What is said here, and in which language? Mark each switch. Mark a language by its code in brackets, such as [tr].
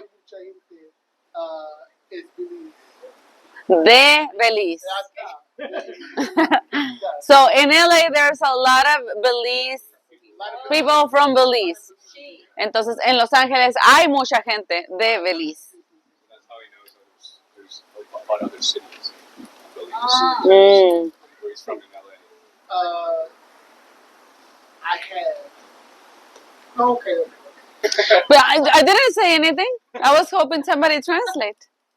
[es] hay mucha gente es Belice. De Belize. Acá. [en] So in LA there's a lot of Belize, people from Belize. [es] Entonces en Los Ángeles hay mucha gente de Belize. [en] That's how he knows that there's a lot of other cities. Mm. Where he's from in LA. I have. Okay. But I didn't say anything. I was hoping somebody translate.